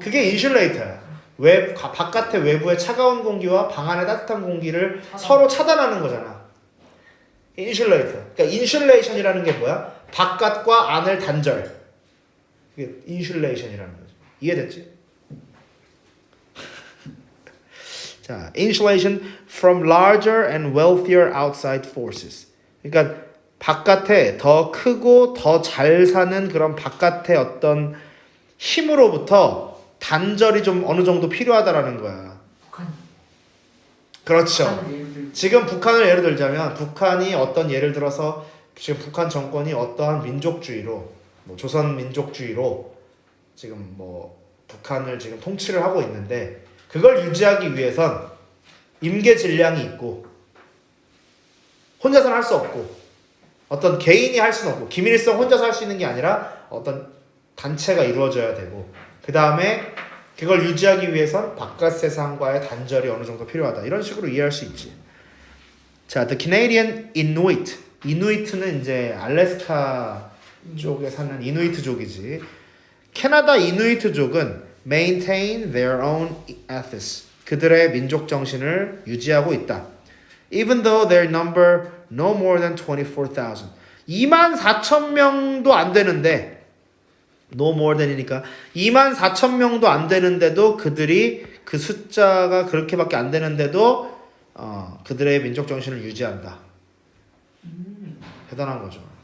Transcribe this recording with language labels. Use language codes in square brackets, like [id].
[ko] 그게 인슐레이터야. 바깥의 외부의 차가운 공기와 방 안의 따뜻한 공기를 서로 차단하는 거잖아. 인슐레이터. 그러니까 인슐레이션이라는 게 뭐야? 바깥과 안을 단절. 그게 인슐레이션이라는 거죠. 이해됐지? [en] 자, insulation from larger and wealthier outside forces. [ko] 그러니까 바깥에 더 크고 더 잘 사는 그런 바깥의 어떤 힘으로부터 단절이 좀 어느 정도 필요하다라는 거야. 북한. 그렇죠. 북한을 예를 들면 지금 북한을 예를 들자면 북한이 어떤 예를 들어서 지금 북한 정권이 어떠한 민족주의로 뭐 조선 민족주의로 지금 뭐 북한을 지금 통치를 하고 있는데 그걸 유지하기 위해선 임계 질량이 있고 혼자서는 할 수 없고 어떤 개인이 할 수는 없고 김일성 혼자서 할 수 있는 게 아니라 어떤 단체가 이루어져야 되고 그 다음에 그걸 유지하기 위해선 바깥 세상과의 단절이 어느 정도 필요하다. 이런 식으로 이해할 수 있지. [en] 자, the Canadian Inuit. [ko] 이누이트는 이제 알래스카 쪽에 사는 이누이트족이지. 캐나다 이누이트족은 [en] maintain their own ethos. [ko] 그들의 민족 정신을 유지하고 있다. [en] Even though their number no more than 24,000. [ko] 24,000명도 안 되는데 [en] no more than [ko] 이니까 24,000명도 안 되는데도 그들이 그 숫자가 그렇게밖에 안 되는데도 그들의 민족 정신을 유지한다. 대단한 거죠.